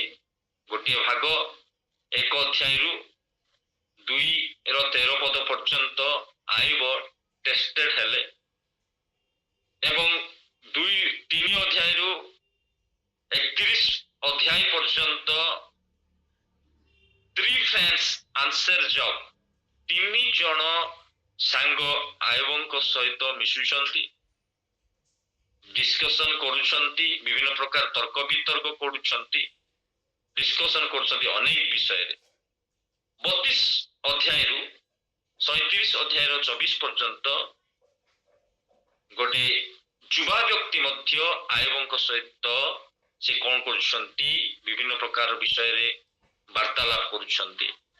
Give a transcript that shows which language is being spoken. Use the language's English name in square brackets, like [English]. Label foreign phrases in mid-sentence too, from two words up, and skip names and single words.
[Odia] ଗୋଟିଏ ଭାଗ 1 ଅଧ୍ୟାୟରୁ 2-13 ପଦ ପର୍ଯ୍ୟନ୍ତ ଆୟୁବ ଟେଷ୍ଟେଡ ହେଲେ ଏବଂ 2-3 ଅଧ୍ୟାୟରୁ 31 ଅଧ୍ୟାୟ ପର୍ଯ୍ୟନ୍ତ [English] 3 friends answer job, [Odia] 3 ଜଣ ସାଙ୍ଗ ଆୟୁବଙ୍କ ସହିତ ମିଶୁଛନ୍ତି, ଡିସ୍କସନ କରୁଛନ୍ତି, ବିଭିନ୍ନ ପ୍ରକାର ତର୍କ ବିତର୍କ କରୁଛନ୍ତି, ଡିସ୍କସନ କରୁଛନ୍ତି ଅନେକ ବିଷୟରେ। 32 ଅଧ୍ୟାୟରୁ 37 ଅଧ୍ୟାୟର 24 ପର୍ଯ୍ୟନ୍ତ ଗୋଟେ ଯୁବା ବ୍ୟକ୍ତି ମଧ୍ୟ ଆୟୁବଙ୍କ ସହିତ ସେ କଣ କରୁଛନ୍ତି, ବିଭିନ୍ନ ପ୍ରକାର ବିଷୟରେ ବାର୍ତ୍ତାଳାପ କରୁଛନ୍ତି।